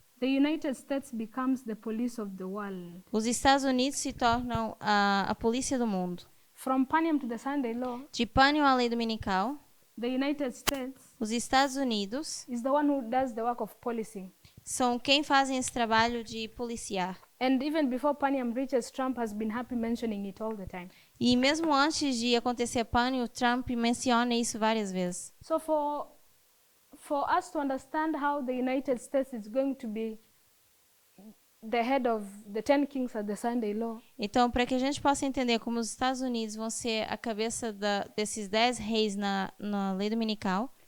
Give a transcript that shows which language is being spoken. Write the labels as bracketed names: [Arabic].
[English] the United States becomes the police of the world. [Portuguese] os Estados Unidos se tornam a polícia do mundo. [English] From Paniam to the Sunday Law, [Portuguese] De Pânio à lei dominical, [English] the United States [Portuguese] os Estados Unidos [English] is the one who does the work of policing. [Portuguese] são quem fazem esse trabalho de policiar. [English] And even before Paniam reaches, Trump has been happy mentioning it all the time. [Portuguese] E mesmo antes de acontecer Pânio, Trump menciona isso várias vezes. [English] So for us to understand how the United States is going to be the head of the 10 kings at the Sunday Law, [Portuguese] Então, para que a gente possa entender como os Estados Unidos vão ser a cabeça desses 10 reis na lei dominical,